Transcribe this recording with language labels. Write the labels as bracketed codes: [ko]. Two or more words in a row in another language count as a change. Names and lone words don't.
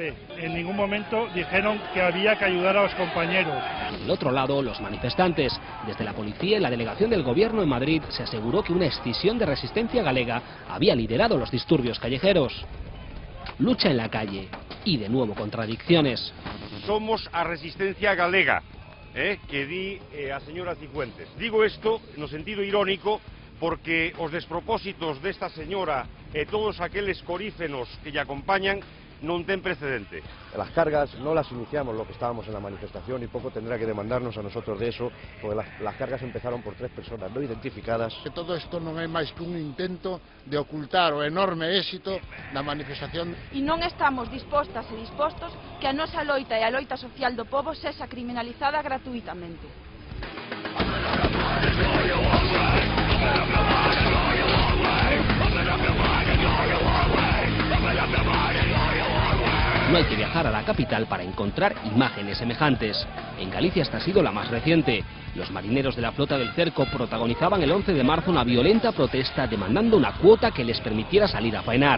[es] En ningún momento dijeron que había que ayudar a los compañeros. Del otro lado, los manifestantes. Desde la policía y la delegación del gobierno en Madrid se aseguró que una escisión de resistencia galega había liderado los disturbios callejeros. Lucha en la calle y de nuevo contradicciones. [gl] Somos a resistencia galega, que di a señora Cifuentes. Digo esto no sentido irónico porque os despropósitos desta señora e todos aqueles corífenos que lle acompañan non ten precedente. [es] Las cargas no las iniciamos los que estábamos en la manifestación y poco tendrá que demandarnos a nosotros de eso, porque las cargas empezaron por 3 personas no identificadas. [gl] Que todo isto non é máis que un intento de ocultar o enorme éxito da manifestación. E non estamos dispostas e dispostos que a nosa loita e a loita social do pobo sexa criminalizada gratuitamente. [es] No hay que viajar a la capital para encontrar imágenes semejantes. En Galicia esta ha sido la más reciente. Los marineros de la flota del cerco protagonizaban el 11 de marzo una violenta protesta demandando una cuota que les permitiera salir a faenar.